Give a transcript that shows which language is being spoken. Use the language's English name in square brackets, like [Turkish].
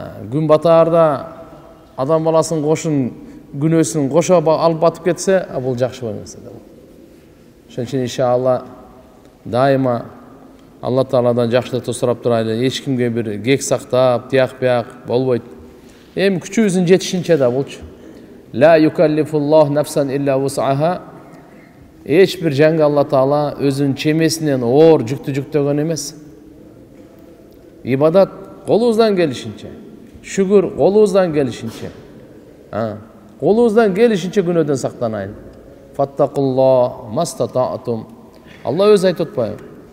[Kyrgyz] Күн батаарда адам баласын кошун күнөөсүн кошо алып батып кетсе, бул жакшы болмос да. Ошон үчүн иншалла дайыма Алла Тааладан жакшылыкты сурап турайлы. Эч кимге бир кек сактап, тияк бияк болбойт. Эми күчүбүздүн жетишинче да болчу. [Arabic] Ла юкаллифуллах нафсан илля вус'аха. [Kyrgyz] Эч бир жанга Алла Таала өзүнүн чемесинен оор жүктү жүктөгөн эмес. Ибадат колубуздан келишинче, шүгүр колубуздан келишинче, колубуздан келишинче күнөөдөн сактанайын. [Arabic] Фаттакуллах мастатаатум. [Kyrgyz] Алла өзү айтып атпайбы?